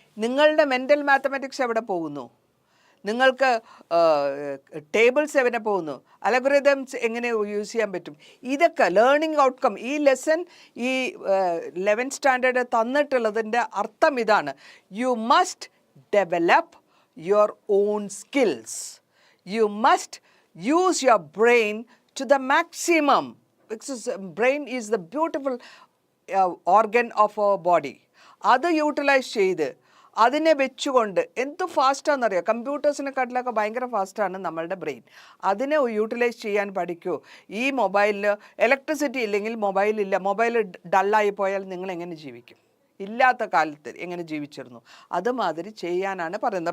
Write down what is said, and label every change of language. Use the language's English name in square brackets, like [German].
[Malayalam] നിങ്ങളുടെ mental mathematics എവിടെ പോകുന്നു? നിങ്ങൾക്ക് ടേബിൾസ് എവിടെ പോകുന്നു? അൽഗോരിതംസ് എങ്ങനെ യൂസ് ചെയ്യാൻ പറ്റും? ഇതൊക്കെ ലേണിംഗ് ഔട്ട്കം. ഈ ലെസൺ ഈ 11th സ്റ്റാൻഡേർഡ് തന്നിട്ടുള്ളതിൻ്റെ അർത്ഥം ഇതാണ്: [English] You must develop your own skills. You must use your brain to the maximum, because brain is the beautiful organ of our body. [Malayalam] അത് യൂട്ടിലൈസ് ചെയ്ത് അതിനെ വെച്ചുകൊണ്ട് എന്ത് ഫാസ്റ്റാണെന്നറിയാം. കമ്പ്യൂട്ടേഴ്സിനെക്കാട്ടിലൊക്കെ ഭയങ്കര ഫാസ്റ്റാണ് നമ്മളുടെ ബ്രെയിൻ. അതിനെ യൂട്ടിലൈസ് ചെയ്യാൻ പഠിക്കൂ. ഈ മൊബൈലിൽ ഇലക്ട്രിസിറ്റി ഇല്ലെങ്കിൽ മൊബൈലില്ല, മൊബൈൽ ഡള്ളായി പോയാൽ നിങ്ങൾ എങ്ങനെ ജീവിക്കും? ഇല്ലാത്ത കാലത്ത് എങ്ങനെ ജീവിച്ചിരുന്നു? അതുമാതിരി ചെയ്യാനാണ് പറയുന്നത്.